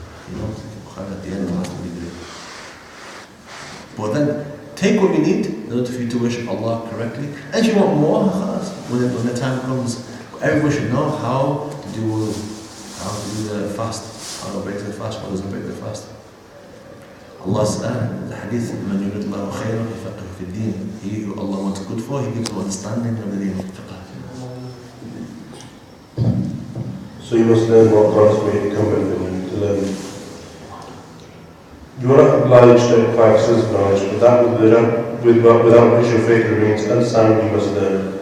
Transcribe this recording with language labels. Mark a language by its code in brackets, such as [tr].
[en] You don't read Bukhari at the end, the last thing you do. But then, take what you need in order for you to worship Allah correctly. And if you want more, when the time comes, everyone should know how to do the fast, how to break the fast, what doesn't break the fast. Allah said, the hadith, [ar] مَنْ يُرِدْ اللَّهُ خَيْرًا يَفَقِّهُ فِي الدِّينِ. [en] He who Allah wants good for, He gives him understanding of the deen. So you must learn what God's made incumbent on you to learn. You are not obliged to acquire extensive knowledge, but without which your faith remains unsound, you must learn.